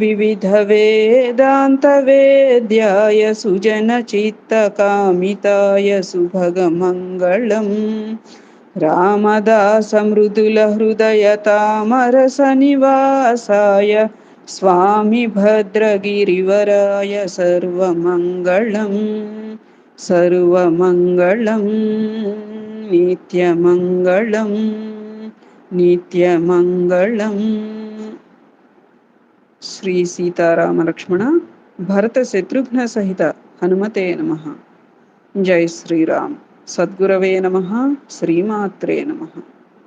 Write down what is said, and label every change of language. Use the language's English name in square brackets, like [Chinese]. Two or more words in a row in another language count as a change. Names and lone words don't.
[Sanskrit] विविधवेदान्तवेद्याय सुजनचित्तकामिताय सुभगमङ्गलम् रामदासमृदुलहृदयतामरसनिवासाय स्वामी भद्रगिरिवराय सर्वमङ्गलम् सर्वमङ्गलं नित्यमङ्गलं नित्यमङ्गलम् శ్రీ సీతారామ లక్ష్మణ భరత శత్రుఘ్న సహిత హనుమతే నమః. జై శ్రీరామ్. సద్గురవే నమః. శ్రీమాత్రే నమః.